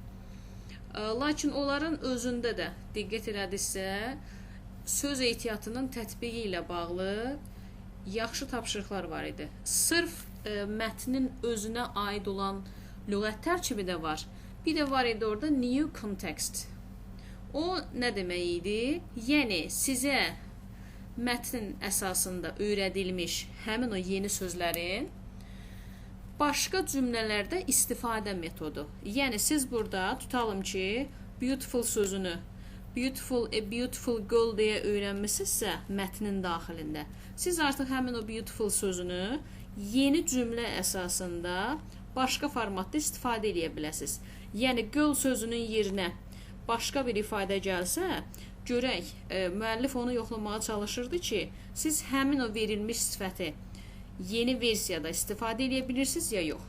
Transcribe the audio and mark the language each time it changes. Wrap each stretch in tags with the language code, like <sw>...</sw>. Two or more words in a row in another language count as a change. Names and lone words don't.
<az>Lakin onların özündə də diqqət elədiksə, söz ehtiyatının tətbiqi ilə bağlı yaxşı tapşırıqlar var idi. Sırf mətnin özünə aid olan lüğət tərkibi də var. Bir də var idi orada</az> <en>new context.</en> <az>O nə demək idi? Yəni, sizə mətnin əsasında öyrədilmiş həmin o yeni sözlərin başqa cümlələrdə istifadə metodu. Yəni, siz burada tutalım ki, beautiful sözünü</az> <en>a beautiful girl</en> <az>deyə öyrənmisinizsə mətnin daxilində. Siz artıq həmin o beautiful sözünü yeni cümlə əsasında başqa formatda istifadə edə biləsiniz. Yəni, girl sözünün yerinə başqa bir ifadə gəlsə, görək, müəllif onu yoxlamağa çalışırdı ki, siz həmin o verilmiş sifəti yeni versiyada istifadə edə bilirsiniz ya yox.</az>